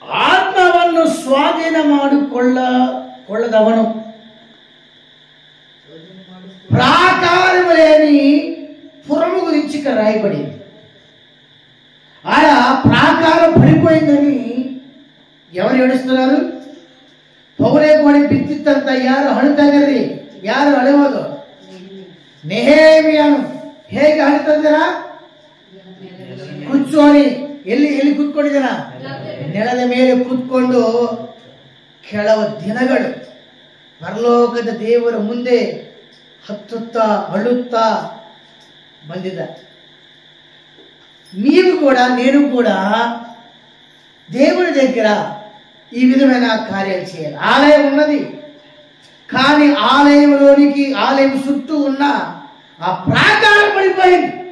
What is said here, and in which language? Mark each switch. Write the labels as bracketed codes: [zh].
[kn] ಆತ್ಮವನ್ನು ಸ್ವಾಧೀನ ಮಾಡಿಕೊಳ್ಳದವನು [te] ప్రాకారము లేని పురము గురించి ఇక్కడ రాయబడింది. ఆడ ప్రాకారం పడిపోయిందని ఎవరు ఏడుస్తున్నారు? [kn] ಪೌರೆ ಗೋಡೆ ಬಿತ್ತಿತ್ತಂತ ಯಾರು ಅಳುತ್ತಾ ಇದ್ದೀರಿ? ಯಾರು ಅಳುವುದು? ನೆಹೆಮೀಯನು ಹೇಗೆ ಅಳುತ್ತಾ ಇದ್ದೀರಾ? ಕೂತ್ಕೊಳ್ಳಿ. ಎಲ್ಲಿ ಕೂತ್ಕೊಂಡಿದ್ದೀರಾ? ನೆಲದ ಮೇಲೆ ಕೂತ್ಕೊಂಡು ಕೆಲವು ದಿನಗಳು ಪರಲೋಕದ ದೇವರ ಮುಂದೆ ಹತ್ತುತ್ತಾ ಅಳುತ್ತಾ ಬಂದಿದ್ದ. ನೀವು [te] కూడా నేను కూడా దేవుని దగ్గర ఈ విధమైన కార్యాలు చేయాలి. ఆలయం ఉన్నది, కానీ ఆలయం చుట్టూ ఉన్న ఆ ప్రాకారం పడిపోయింది.